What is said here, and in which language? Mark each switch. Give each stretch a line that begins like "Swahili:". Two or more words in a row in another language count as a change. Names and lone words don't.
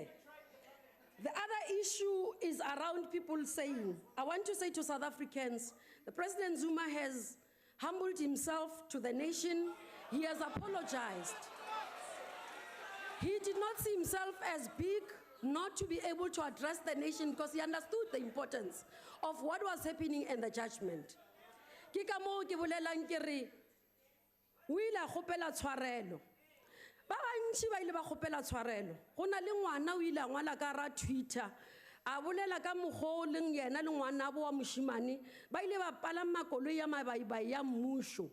English: The other issue is around people saying, I want to say to South Africans, the President Zuma has humbled himself to the nation. He has apologized. He did not see himself as big not to be able to address the nation because he understood the importance of what was happening in the judgment.
Northern Sotho: Ke ka moo ke bolelang ke re, o ile a kgopela tshwarelo. Ba bantši ba ile ba kgopela tshwarelo. Go na le ngwana o ile a ngwala ka ra Twitter, a bolela ka mokgwa o leng yena le ngwana bo wa moshimane, ba ile ba palama koloi ya mabaibai ya mmušo.